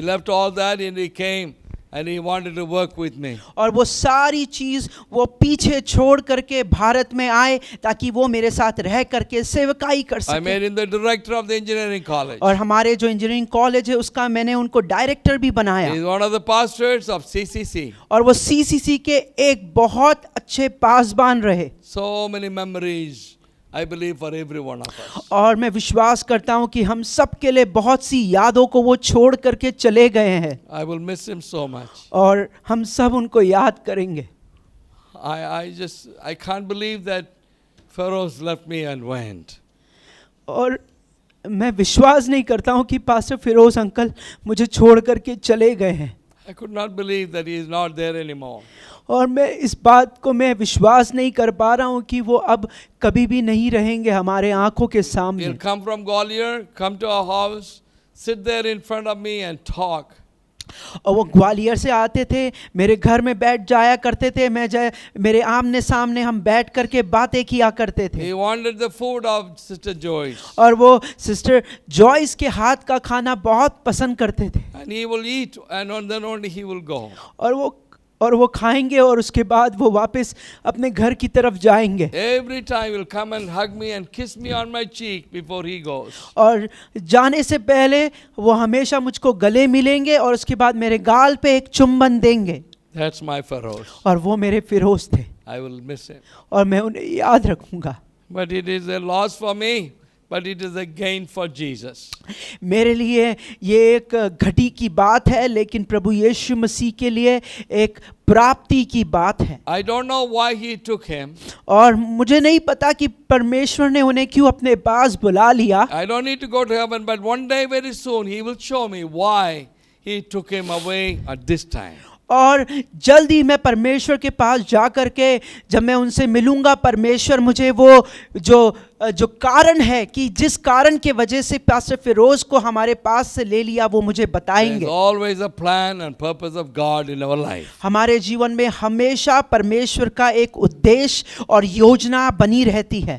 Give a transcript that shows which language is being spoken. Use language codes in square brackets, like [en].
[en] He left all that and he came and he wanted to work with me. [hi] और वो सारी चीज वो पीछे छोड़ करके भारत में आए ताकि वो मेरे साथ रह करके सेवकाई कर [en] I [hi] सके। [en] made him the director of the engineering college. [hi] और हमारे जो इंजीनियरिंग कॉलेज है उसका मैंने उनको डायरेक्टर भी [en] He [hi] बनाया। [en] is one of the pastors of CCC. [hi] और वो सीसीसी के एक बहुत अच्छे पासबान रहे। [en] So many memories, I believe, for every one of us. [hi] और मैं विश्वास करता हूँ कि हम सब के लिए बहुत सी यादों को वो छोड़ करके चले गए हैं। [en] I will miss him so much. [hi] और हम सब उनको याद करेंगे। [en] I can't believe that Pharaoh's left me and went. [hi] और मैं विश्वास नहीं करता हूँ कि पास्टर फिरोज अंकल मुझे छोड़ करके चले गए हैं। [en] I could not believe that he is not there anymore. [hi] और मैं इस बात को मैं विश्वास नहीं कर पा रहा हूँ कि वो अब कभी भी नहीं रहेंगे हमारे आंखों के सामने। [en] He'll come from Gwalior, come to our house, sit there in front of me and talk. [hi] और वो ग्वालियर से आते थे, मेरे घर में बैठ जाया करते थे, मेरे आमने सामने हम बैठ करके बातें किया करते थे। [en] He wanted the food of Sister Joyce. [hi] और वो सिस्टर जॉयस के हाथ का खाना बहुत पसंद करते थे। [en] And he will eat and then only he will go. [hi] और वो और वो खाएंगे और उसके बाद वो वापस अपने घर की तरफ जाएंगे। [en] Every time he'll come and hug me and kiss me on my cheek before he goes. [hi] और जाने से पहले वो हमेशा मुझको गले मिलेंगे और उसके बाद मेरे गाल पे एक चुम्बन देंगे। [en] That's my Pharaoh. [hi] और वो मेरे फिरोज थे [en] I will miss him. [hi] और मैं उन्हें याद रखूंगा। [en] But it is a loss for me, but it is a gain for Jesus. [hi] मेरे लिए ये एक घटी की बात है, लेकिन प्रभु यीशु मसीह के लिए एक प्राप्ति की बात है। [en] I don't know why he took him. [hi] और मुझे नहीं पता कि परमेश्वर ने उन्हें क्यों अपने पास बुला लिया। [en] I don't need to go to heaven, but one day very soon he will show me why he took him away at this time. [hi] और जल्दी मैं परमेश्वर के पास जा करके जब मैं उनसे मिलूंगा, परमेश्वर मुझे वो जो कारण है कि जिस कारण के वजह से पास्टर फिरोज को हमारे पास से ले लिया, वो मुझे बताएंगे। [en] There's always a plan and purpose of God in our life. [hi] हमारे जीवन में हमेशा परमेश्वर का एक उद्देश्य और योजना बनी रहती है।